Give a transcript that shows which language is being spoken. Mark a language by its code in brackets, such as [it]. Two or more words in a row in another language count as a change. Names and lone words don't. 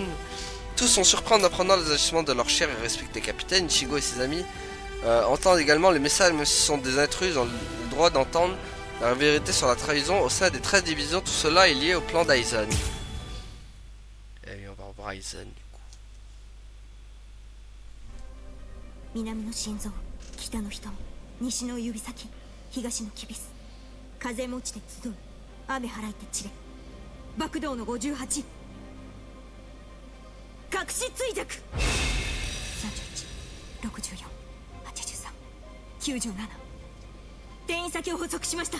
[fr] Tous sont surpris en apprenant les agissements de leur cher et respecté capitaine. Ichigo et ses amis entendent également les messages, même si ce sont des intrus, ils ont le droit d'entendre la vérité sur la trahison au sein des 13 divisions. Tout cela est lié au plan d'Aizen. Et oui, on va revoir Aizen du coup. [ja] 南の心臓、北の瞳、西の指先、東のキビス、風持ちで集う、雨払いて散れ、爆道の58、隠し追弱、31、64、83、97、転移先を補足しました。